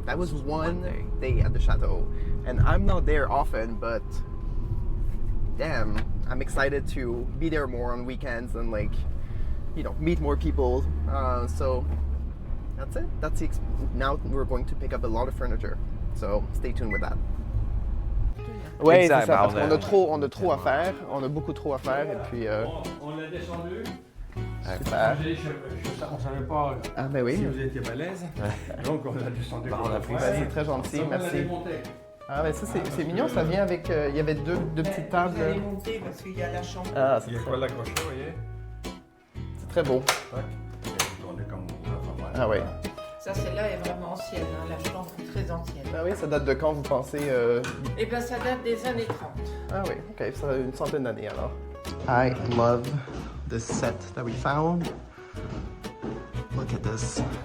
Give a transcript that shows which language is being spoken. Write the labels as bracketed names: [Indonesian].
[English] That was one day at the chateau. And I'm not there often, but damn, I'm excited to be there more on weekends and, like, you know, meet more people. So that's it. Now we're going to pick up a lot of furniture. So stay tuned with that. [French] Ouais, c'est ça, parce qu'on a trop à faire, on a beaucoup trop à faire, et puis... On l'a descendu. Super. On savait pas ben oui. si vous étiez balèze, donc on l'a descendu. C'est très gentil, merci. Ah ben ça c'est mignon, ça vient avec... il y avait deux petites tables. Vous allez monter parce qu'il y a la chambre. Ah, Il y a quoi l'accroché, vous voyez? c'est très beau. Ah ouais. Ça, celle-là est vraiment ancienne, hein, la chambre est très ancienne. Ah oui, ça date de quand vous pensez Eh bien, ça date des années 30. Ah oui, ok, ça a une centaine d'années alors. [English] I love this set that we found. Look at this.